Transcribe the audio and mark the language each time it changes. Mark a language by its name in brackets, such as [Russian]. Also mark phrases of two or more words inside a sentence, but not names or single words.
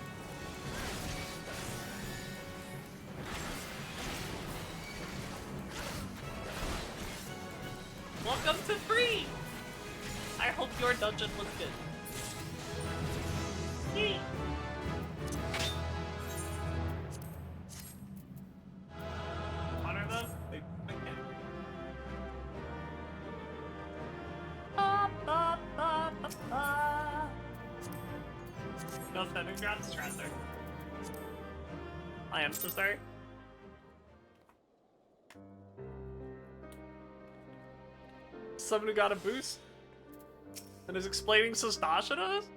[English] Welcome to free! I hope your dungeon was good. Yee. What are those? They okay. Ba, ba, ba, ba, ba. No sending drops, Tracer. I am so sorry. Someone who got a boost and is explaining Sastasha to us?